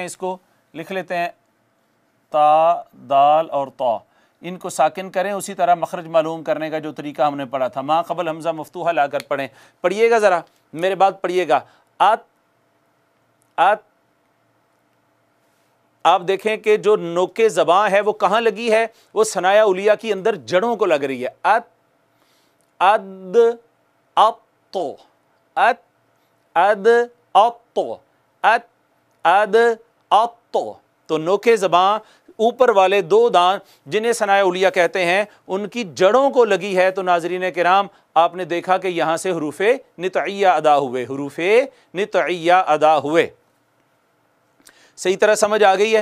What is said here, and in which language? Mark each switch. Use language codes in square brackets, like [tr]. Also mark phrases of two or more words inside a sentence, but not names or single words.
[ur] اس کو لکھ لیتے ہیں، تا دال اور طو، ان کو ساکن کریں، اسی طرح مخرج معلوم کرنے کا جو طریقہ ہم نے پڑھا تھا، ما قبل ہمزہ مفتوحہ لا کر پڑھیں. پڑھیے گا ذرا، میرے بات پڑھیے گا۔ آت، آت، آپ دیکھیں کہ جو نوکِ زباں ہے وہ کہاں لگی ہے? وہ ثنایا علیا کی اندر جڑوں کو لگ رہی ہے. अत, अद, अत्तो, अत, अद, अत्तो, अत, अद, अत्तो। تو نوکِ زباں اوپر والے 2 دانت جنہیں ثنایا علیا کہتے ہیں ان کی جڑوں کو لگی ہے. تو ناظرین کرام، آپ نے دیکھا کہ یہاں سے حروفِ نطعیہ ادا ہوئے، حروفِ نطعیہ ادا ہوئے. صحیح طرح سمجھ آ گئی ہے?